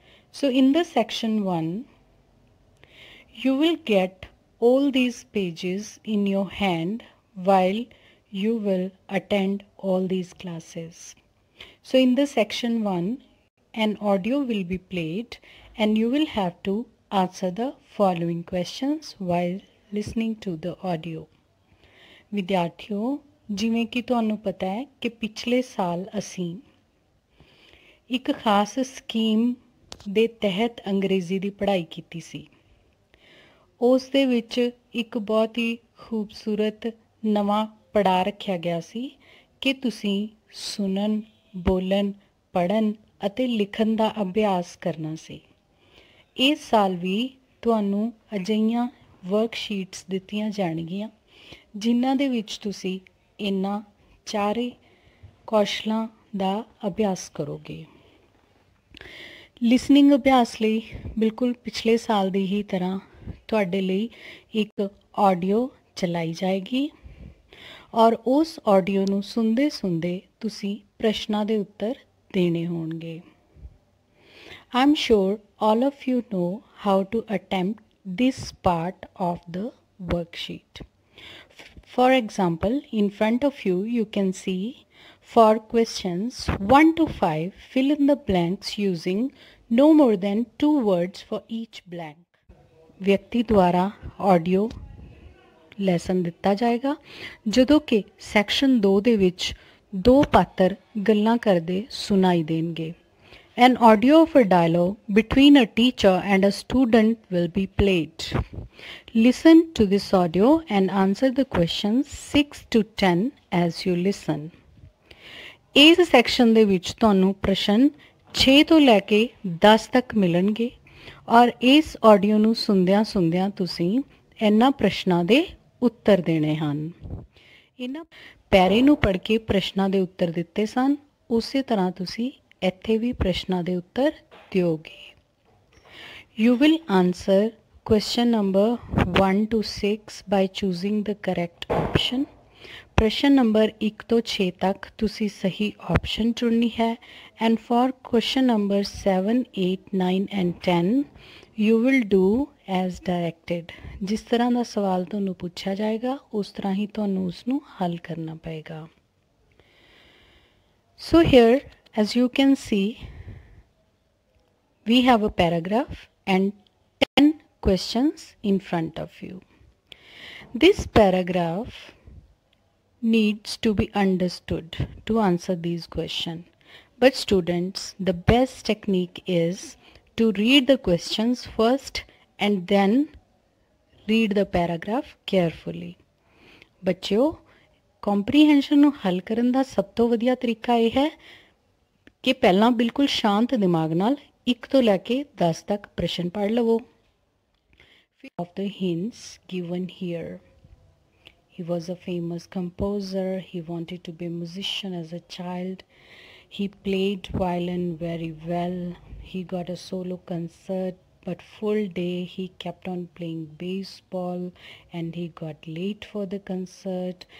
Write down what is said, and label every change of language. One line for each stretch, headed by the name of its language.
English: So in the section 1 you will get all these pages in your hand while you will attend all these classes. So in the section 1 an audio will be played and you will have to answer the following questions while listening to the audio.
Punjabi: ਵਿਦਿਆਰਥੀਓ ਜਿਵੇਂ ਕਿ ਤੁਹਾਨੂੰ ਪਤਾ ਹੈ ਕਿ ਪਿਛਲੇ ਸਾਲ ਅਸੀਂ ਇੱਕ ਖਾਸ ਸਕੀਮ ਦੇ ਤਹਿਤ ਅੰਗਰੇਜ਼ੀ ਦੀ ਪੜ੍ਹਾਈ ਕੀਤੀ ਸੀ। ਉਸ ਦੇ ਵਿੱਚ ਇੱਕ ਬਹੁਤ ਹੀ ਖੂਬਸੂਰਤ ਨਵਾਂ ਪੜਾਅ ਰੱਖਿਆ ਗਿਆ ਸੀ ਕਿ ਤੁਸੀਂ ਸੁਣਨ, ਬੋਲਣ, ਪੜ੍ਹਨ ਅਤੇ ਲਿਖਣ ਦਾ ਅਭਿਆਸ ਕਰਨਾ ਸੀ। ਇਸ ਸਾਲ ਵੀ ਤੁਹਾਨੂੰ ਅਜਿਹੀਆਂ ਵਰਕਸ਼ੀਟਸ ਦਿੱਤੀਆਂ ਜਾਣਗੀਆਂ ਜਿਨ੍ਹਾਂ ਦੇ ਵਿੱਚ ਤੁਸੀਂ ਇਹਨਾਂ ਚਾਰੇ ਕੌਸ਼ਲਾਂ ਦਾ ਅਭਿਆਸ ਕਰੋਗੇ। ਲਿਸਨਿੰਗ ਅਭਿਆਸ ਲਈ ਬਿਲਕੁਲ ਪਿਛਲੇ ਸਾਲ ਦੀ ਹੀ ਤਰ੍ਹਾਂ ਤੁਹਾਡੇ ਲਈ ਇੱਕ ਆਡੀਓ ਚਲਾਈ ਜਾਏਗੀ ਔਰ ਉਸ ਆਡੀਓ ਨੂੰ ਸੁਣਦੇ ਸੁਣਦੇ ਤੁਸੀਂ ਪ੍ਰਸ਼ਨਾਂ ਦੇ ਉੱਤਰ ਦੇਣੇ ਹੋਣਗੇ।
English: I'm sure all of you know how to attempt this part of the worksheet. For example, in front of you, you can see for questions 1 to 5, fill in the blanks using no more than 2 words for each blank.
Punjabi: ਵਿਅਕਤੀ ਦੁਆਰਾ audio lesson ਦਿੱਤਾ ਜਾਏਗਾ ਜਦੋਂ ਕਿ section 2 ਦੇ ਵਿੱਚ ਦੋ ਪਾਤਰ ਗੱਲਾਂ ਕਰਦੇ ਸੁਣਾਈ ਦੇਣਗੇ।
English: An audio of a dialogue between a teacher and a student will be played. Listen to this audio and answer the questions 6 to 10 as you listen.
Punjabi: ਇਸ ਸੈਕਸ਼ਨ ਦੇ ਵਿੱਚ ਤੁਹਾਨੂੰ ਪ੍ਰਸ਼ਨ 6 ਤੋਂ ਲੈ ਕੇ 10 ਤੱਕ ਮਿਲਣਗੇ ਔਰ ਇਸ ਆਡੀਓ ਨੂੰ ਸੁਣਦਿਆਂ ਸੁਣਦਿਆਂ ਤੁਸੀਂ ਇਹਨਾਂ ਪ੍ਰਸ਼ਨਾਂ ਦੇ ਉੱਤਰ ਦੇਣੇ ਹਨ। ਇਹਨਾਂ ਪੈਰੇ ਨੂੰ ਪੜ੍ਹ ਕੇ ਪ੍ਰਸ਼ਨਾਂ ਦੇ ਉੱਤਰ ਦਿੱਤੇ ਸਨ, ਉਸੇ ਤਰ੍ਹਾਂ ਤੁਸੀਂ ਇੱਥੇ ਵੀ ਪ੍ਰਸ਼ਨਾਂ ਦੇ ਉੱਤਰ ਦਿਓਗੇ।
English: You will answer question number 1 to 6 by choosing the correct option.
Punjabi: ਪ੍ਰਸ਼ਨ ਨੰਬਰ 1 ਤੋਂ 6 ਤੱਕ ਤੁਸੀਂ ਸਹੀ ਆਪਸ਼ਨ ਚੁਣਨੀ ਹੈ
English: and for question number 7, 8, 9 and 10 you will do as directed.
Punjabi: ਜਿਸ ਤਰ੍ਹਾਂ ਦਾ ਸਵਾਲ ਤੁਹਾਨੂੰ ਪੁੱਛਿਆ ਜਾਏਗਾ ਉਸ ਤਰ੍ਹਾਂ ਹੀ ਤੁਹਾਨੂੰ ਉਸ ਨੂੰ ਹੱਲ ਕਰਨਾ ਪਏਗਾ।
English: So here as you can see we have a paragraph and 10 questions in front of you. This paragraph needs to be understood to answer these questions. But students, the best technique is to read the questions first and then read the paragraph carefully.
Punjabi: ਬੱਚਿਓ, comprehension ਨੂੰ ਹੱਲ ਕਰਨ ਦਾ ਸਭ ਤੋਂ ਵਧੀਆ ਤਰੀਕਾ ਇਹ ਹੈ ਕਿ ਪਹਿਲਾਂ ਬਿਲਕੁਲ ਸ਼ਾਂਤ ਦਿਮਾਗ ਨਾਲ 1 ਤੋਂ ਲੈ ਕੇ 10 ਤੱਕ ਪ੍ਰਸ਼ਨ ਪੜ੍ਹ ਲਵੋ।
English: Of the hints given here. He was a famous composer. He wanted to be a musician as a child. He played violin very well. He got a solo concert, but full day he kept on playing baseball and he got late for the concert.